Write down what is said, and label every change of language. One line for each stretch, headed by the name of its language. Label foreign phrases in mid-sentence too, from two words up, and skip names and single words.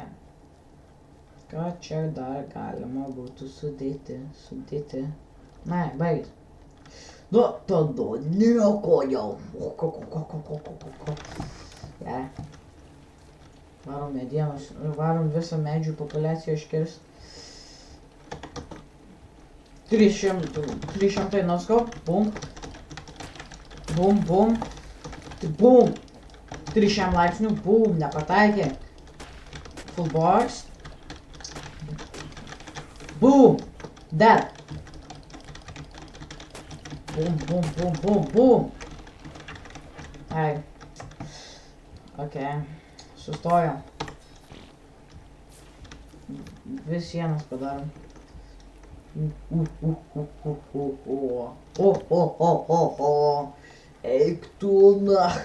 Lithuanian: Ką čia dar galima būtų sudėti. Na, baigis. Nu, tada nieko jau. Gerai. Varom medienos, varom visą medžių populiaciją iškirst. 300 nuskau, bum. Bum, bum. Bum. 300 laipsnių, bum, nepataikė.
English: Full box. Boom. Dead.
Lithuanian: Bum, bum, bum, bum, bum. Ai. Okei. Sustojom. Dvi sienas padarom. Eik tu nach.